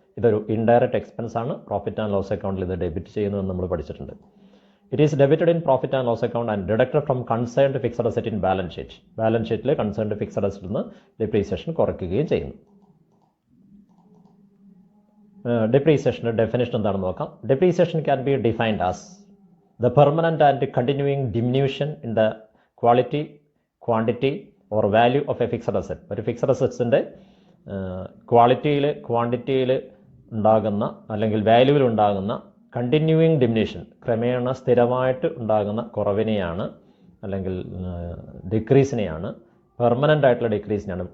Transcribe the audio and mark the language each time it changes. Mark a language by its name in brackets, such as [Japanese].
[Malayalam] ഇതൊരു indirect expense ആണ്. Profit and loss അക്കൗണ്ടിൽ ഇത് ഡെബിറ്റ് ചെയ്യുന്നതെന്ന് നമ്മൾ പഠിച്ചിട്ടുണ്ട്. [English] It is debited in profit and loss account and deducted from concerned fixed asset in balance sheet. [Malayalam] Balance ഷീറ്റിൽ കൺസേൺഡ് ഫിക്സഡ് അസറ്റിൽ നിന്ന് ഡിപ്രീസിയേഷൻ കുറയ്ക്കുകയും ചെയ്യുന്നു. ഡിപ്രീസിയേഷൻ്റെ ഡെഫിനിഷൻ എന്താണെന്ന് നോക്കാം. [English] Depreciation can be defined as the permanent and continuing diminution in the quality, quantity or value of a fixed asset. [Malayalam] ഒരു fixed അസറ്റ്സിൻ്റെ ക്വാളിറ്റിയിൽ, ക്വാണ്ടിറ്റിയിൽ ഉണ്ടാകുന്ന അല്ലെങ്കിൽ വാല്യൂവിൽ ഉണ്ടാകുന്ന കണ്ടിന്യൂയിങ് ഡിമിനിഷൻ, ക്രമേണ സ്ഥിരമായിട്ട് ഉണ്ടാകുന്ന കുറവിനെയാണ്, അല്ലെങ്കിൽ ഡിക്രീസിനെയാണ്, പെർമനൻ്റ് ആയിട്ടുള്ള ഡിക്രീസിനെയാണ്.